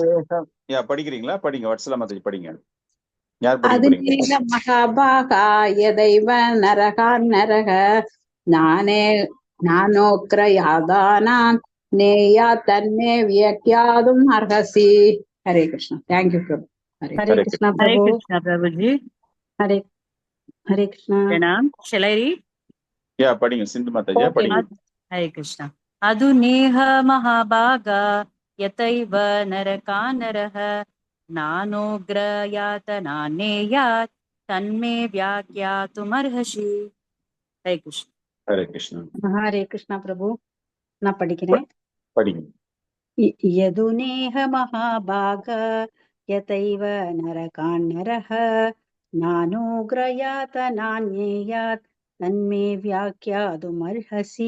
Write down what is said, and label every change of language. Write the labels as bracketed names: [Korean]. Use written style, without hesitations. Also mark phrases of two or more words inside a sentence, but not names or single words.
[Tamil] அதுலேகம் படிக்கிறீங்களா? படிங்க. வட்சலா மாதாஜி படிங்க. யார் படிக்க அது போறீங்க? [Sanskrit] नील महाभाग यथैव नरका नरक ज्ञाने ज्ञानोग्रयातानान् नेया तन्मे व्याख्यातुम् अर्हसि. [Tamil] ஹரே கிருஷ்ணா. தேங்க்யூ பிரபு. ஹரே ஹரே கிருஷ்ணா Hare பிரபு. Krishna, Prabhuji. ஹரே ஹரே கிருஷ்ணா. Pranam. [English] Shall I read? [Tamil] படிங்க. சிந்து மாதாஜியா ஓகே. படிங்க. Hare Krishna. [Sanskrit] अधुनेह महाभाग यथैव नरक नरह नानोग्रयतन नेयत् तन्मे व्याख्यातुम् हरे कृष्ण. [Tamil] ஹரே கிருஷ்ணா. ஹரே கிருஷ்ணா பிரபு. நான் படிக்கிறேன். படிங்க. [Sanskrit] यदुनेह महाभाग यथैव नरकान् नरह नानोग्रयात नान्येयात् तन्मे व्याख्यातुमर्हसि.